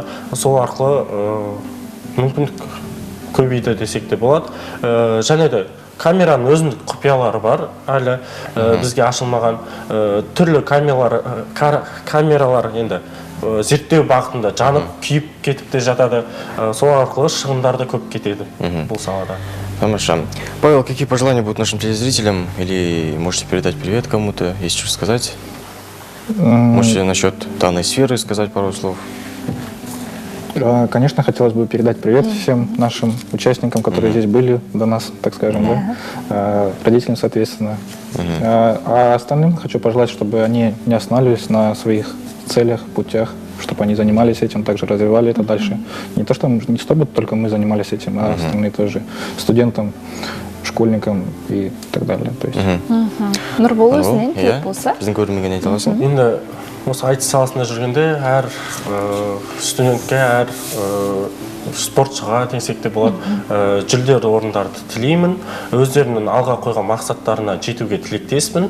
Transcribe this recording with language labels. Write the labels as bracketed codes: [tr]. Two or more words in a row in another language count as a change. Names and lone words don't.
[kk] Сол арқылы мүмкіндік көбейді десек те болады. Және де камераның өзіндік құпиялары бар, әлі бізге ашылмаған түрлі камералар енді зерттеу бағытында жанып, күйіп кетіп те жатады. Сол арқылы шығындарды көп кетеді бұл салада. [ru] Хорошо. Павел, какие пожелания будут нашим телезрителям? Или можете передать привет кому-то, есть что сказать? Можете насчет данной сферы сказать пару слов? Конечно, хотелось бы передать привет всем нашим участникам, которые здесь были до нас, так скажем, родителям, соответственно. А остальным хочу пожелать, чтобы они не останавливались на своих целях, путях, чтобы они занимались этим, также развивали это дальше. Не то, чтобы только мы занимались этим, а остальные тоже. Студентам школьникам и так далее. То есть. [kk] Нұрбол өзінен тілек болса? Біздің көрерменге айта аласың? Енді осы айтыс саласында жүргенде әр студентке, әр спортшыға десек те болады, жүлделі орындарды тілеймін. Өздерінің алға қойған мақсаттарына жетуге тілектеспін.